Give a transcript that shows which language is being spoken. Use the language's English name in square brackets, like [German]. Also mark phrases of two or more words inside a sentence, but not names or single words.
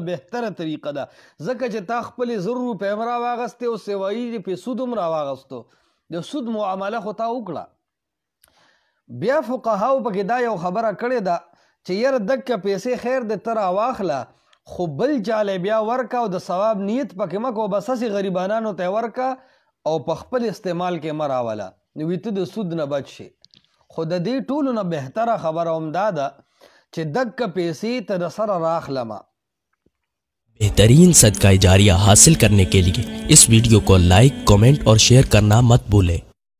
[Pashto] بهتره طریقه ده ځکه چې تا خپلې 1000 روپۍ هم راواغستې او سیوایي په سود هم راواغستو د سود معامله خو تا وکړه بیا فقهاو پکې دا یو خبره کړې ده چې یاره دکه پیسې خیر د ته راواخله خو بل چاله بیا ورکه او د ثواب نیت پکې مه کوه بس هسې غریبانانو ته ورکه او په خپل استعمال کې مه راوله نو ته د سود نه بچ شي خو د دې ټولو نه بهتره خبره هم دا ده چې دکه پیسې ته د سره راخلمه [Urdu] بہترین صدقہ جاریہ حاصل کرنے کے لیے اس ویڈیو کو لائک، کمنٹ اور شیئر کرنا مت بھولیں.